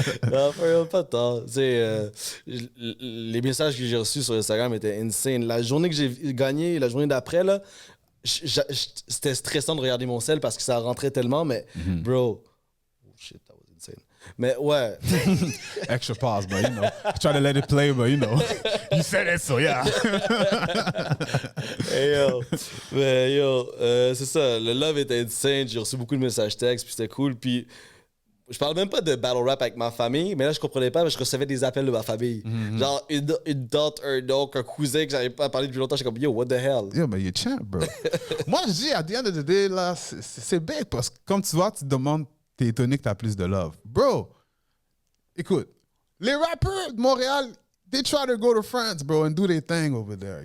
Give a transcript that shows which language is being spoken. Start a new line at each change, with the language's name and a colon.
French: Non, pas tant. Les messages que j'ai reçus sur Instagram étaient insane. La journée que j'ai gagné, la journée d'après, là, c'était stressant de regarder mon sel parce que ça rentrait tellement, mais bro, oh shit, that was insane. Mais ouais.
English: extra pause, but you know. I try to let it play, but you know. You said it, so yeah.
French: Hey yo. Mais yo, c'est ça. Le love était insane. J'ai reçu beaucoup de messages textes, puis c'était cool. Puis je parle même pas de battle rap avec ma famille, mais là, je comprenais pas, mais je recevais des appels de ma famille. Genre, une tante, un oncle, un cousin que j'avais pas parlé depuis longtemps.
English: J'étais comme, yo, what the hell? Yo, mais you're champ, bro.
French: Moi, je dis, at the end of the day, là, c'est big parce que, comme tu vois, tu te demandes, t'es étonné que t'as plus de love.
English: Bro, écoute, les rappeurs de Montréal, they try to go to France, bro, and do their thing over there.